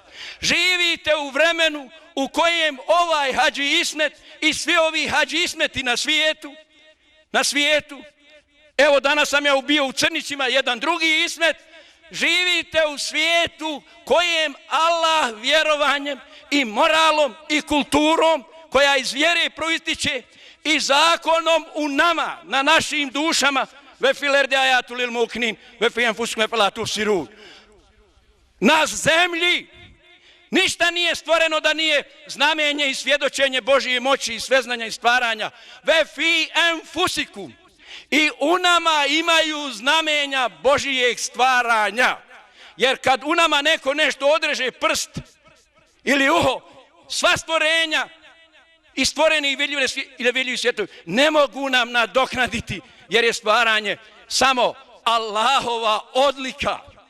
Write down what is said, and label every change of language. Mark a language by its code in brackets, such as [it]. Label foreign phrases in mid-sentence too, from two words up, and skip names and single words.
[bs] Živite u vremenu u kojem ovaj Hadži Ismet i svi ovi Hadži Ismeti na svijetu, evo danas sam ja bio u Crnićima, jedan drugi Ismet, živite u svijetu kojem Allah vjerovanjem i moralom i kulturom koja iz vjere proističe i zakonom u nama, na našim dušama, [ar] وفي الأرض آيات للموقنين وفي أنفسكم أفلا تبصرون. [bs] Na zemlji ništa nije stvoreno da nije znamenje i svjedočenje Božje moći i sveznanja i stvaranja. [ar] وفي أنفسكم. [bs] I u nama imaju znamenja Božijeg stvaranja. Jer kad u nama neko nešto odreže, prst ili uho, sva stvorenja i stvoreni i nevidljivi svjetovi ne mogu nam nadoknaditi, jer je stvaranje samo Allahova odlika.